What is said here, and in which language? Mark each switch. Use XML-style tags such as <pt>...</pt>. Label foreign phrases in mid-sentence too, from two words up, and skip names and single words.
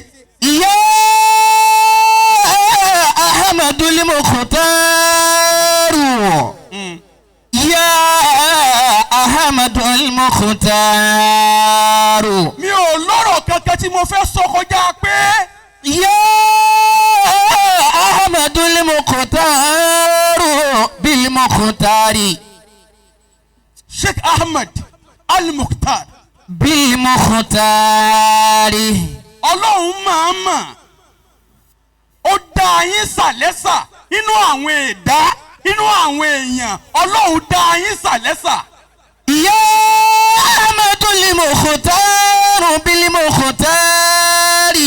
<ar>يا أحمد المختار. يا أحمد المختار.</ar> <yo>mi ò lọ́rọ̀ kankan tí mo fẹ́ sọ kọjá pé.</yo> <ar>يا أحمد المختار بالمختار. Sheikh Ahmed Al-Mukhtar بالمختار.</ar> <yo>ọlọ́run máa mà ó dá yín sàlẹ́sà nínú àwọn ẹ̀dá nínú àwọn èèyàn ọlọ́run dá yín sàlẹ́sà.</yo> <ar>يا أحمد المختار بالمختار.</ar>